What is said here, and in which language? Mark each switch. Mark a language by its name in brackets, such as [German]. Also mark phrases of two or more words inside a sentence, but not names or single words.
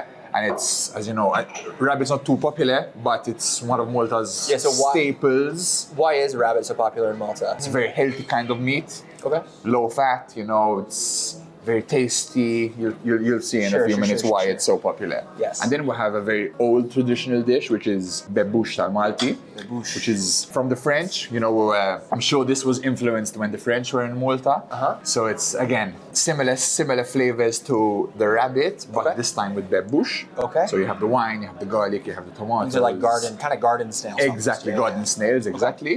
[English] And it's, as you know, rabbit's not too popular, but it's one of Malta's staples. Why is rabbit so popular in Malta? It's a very healthy kind of meat. Okay. Low fat, you know, it's very tasty. You'll see in a few minutes why it's so popular. Yes. And then we have a very old traditional dish, which is bebouche tal malti, which is from the French. You know, I'm sure this was influenced when the French were in Malta. So it's, again, similar flavors to the rabbit, but this time with bebouche. Okay. So you have the wine, you have the garlic, you have the tomatoes. These are like garden snails. Exactly, garden snails, exactly.